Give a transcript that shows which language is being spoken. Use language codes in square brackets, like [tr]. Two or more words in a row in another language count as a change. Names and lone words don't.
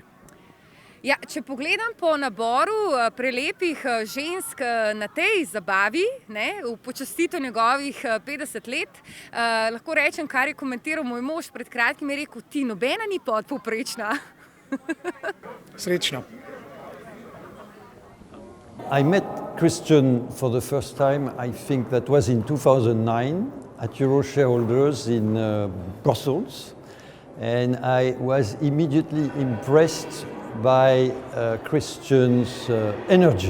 [sl] Ja, če pogledam po naboru prelepih žensk na tej zabavi, ne, v počastitev njegovih 50 let, lahko rečem, kar je komentiral moj mož pred kratkim, je rekel, ti nobena ni podpovprečna. Srečno. [en] I met Christian for the first time, I think that was in 2009 at Euro Shareholders in Brussels, and I was immediately impressed by Christian's energy.